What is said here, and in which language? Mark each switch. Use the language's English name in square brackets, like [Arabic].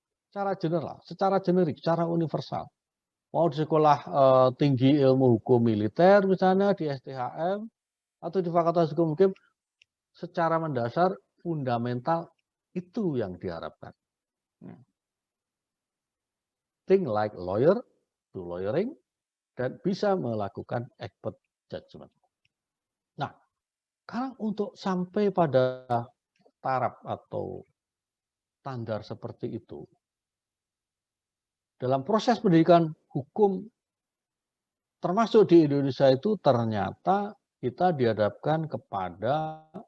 [Indonesian] Secara general, secara generik, secara universal. Mau di sekolah tinggi ilmu hukum militer misalnya di STHM, atau di Fakultas Hukum UGM secara mendasar fundamental itu yang diharapkan. [English] Think like lawyer, do lawyering, [Indonesian] dan bisa melakukan [English] expert judgment. [Indonesian] Nah, kalau untuk sampai pada taraf atau standar seperti itu, dalam proses pendidikan hukum termasuk di Indonesia itu ternyata kita dihadapkan kepada